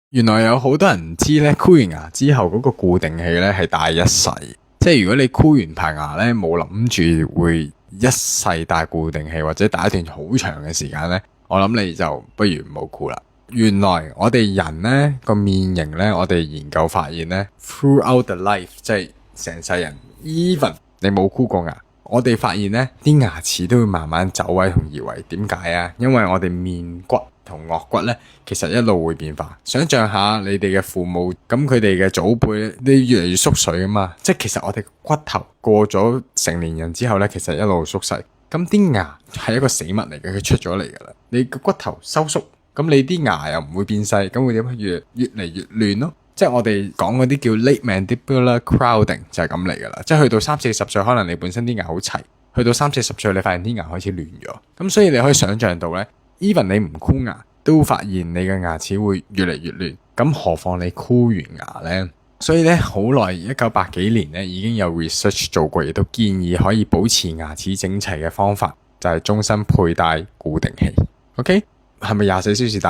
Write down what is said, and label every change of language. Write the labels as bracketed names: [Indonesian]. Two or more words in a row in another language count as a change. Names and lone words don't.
[Cantonese] 原來有好多人唔知咧，箍完牙之後嗰個固定器咧係戴一世，即係如果你箍完排牙咧冇諗住會一世戴固定器或者戴一段好長嘅時間咧，我諗你就不如唔好箍啦。原來我哋人咧個面型咧，我哋研究發現咧 ， [English] throughout the life [Cantonese] 即係成世人 ，even 你冇箍過牙，我哋發現咧啲牙齒都會慢慢走位同移位。點解啊？因為我哋面骨同顎骨咧，其實一路會變化。想象下你哋嘅父母，咁佢哋嘅祖輩，你越嚟越縮水啊嘛。即係其實我哋骨頭過咗成年人之後咧，其實一路縮細。咁啲牙係一個死物嚟嘅，佢出咗嚟噶啦。你個骨頭收縮，咁你啲牙又唔會變細，咁會點？越嚟越亂咯。即係我哋講嗰啲叫 [English] late mandibular crowding [Cantonese] 就係咁嚟噶啦。即係去到30-40歲，可能你本身啲牙好齊，去到30-40歲，你發現啲牙開始亂咗。咁所以你可以想象到咧。even 你唔箍牙，都發現你嘅牙齒會越嚟越亂，咁何況你箍完牙呢？所以咧，好耐1980幾年咧已經有 research 做過，亦都建議可以保持牙齒整齊嘅方法，就係終身佩戴固定器。OK， 係咪24小時戴？